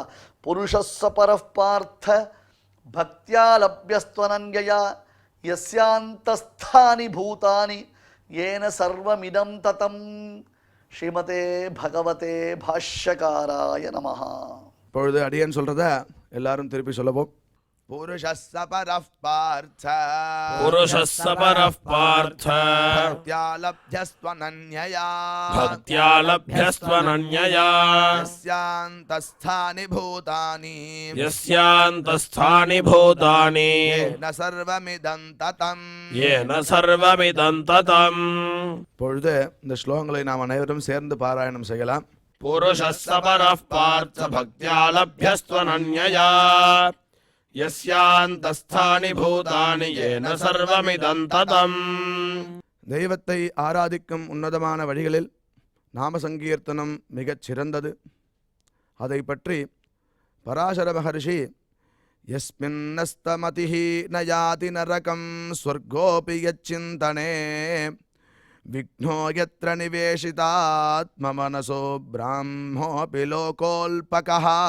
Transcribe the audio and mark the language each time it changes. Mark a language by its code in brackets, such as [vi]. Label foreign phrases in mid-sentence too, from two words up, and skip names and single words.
[sa] पुरुषः स परः पार्थ भक्त्या लभ्यस्त्वनन्यया यस्यान्तःस्थानि भूतानि येन सर्वमिदं ततम्. श्रीमते भगवते भाष्यकाराय नमः. [ta] இப்பொழுது அடியன் சொல்கிறத எல்லாரும் திருப்பி சொல்லவும். [sa] पुरुषः स परः पार्थ पुरुषः स परः पार्थ भक्त्या लभ्यस्त्वनन्यया भक्त्या लभ्यस्त्वनन्यया यस्यान्तस्थानि भूतानि यस्यान्तस्थानि भूतानि येन सर्वमिदं ततम् येन सर्वमिदं ततम् [ta] பொழுது இந்த ஸ்லோகங்களை நாம் அனைவரும் சேர்ந்து பாராயணம் செய்யலாம். [sa] पुरुषः स परः पार्थ भक्त्या लभ्यस्त्वनन्यया यस्यान्तस्थानि भूतानि येन सर्वमिदं ततम्. [ta] தெய்வத்தை ஆராதிக்கும் உன்னதமான வழிகளில் நாம சங்கீர்த்தனம் மிகச் சிறந்தது. அதை பற்றி பராசர மகர்ஷி [sa] यस्मिन्न्यस्तमतिर्न याति नरकं स्वर्गोऽपि यच्चिन्तने विघ्नो यत्र निवेशितात्ममनसो ब्राह्मोऽपि लोकोऽल्पकः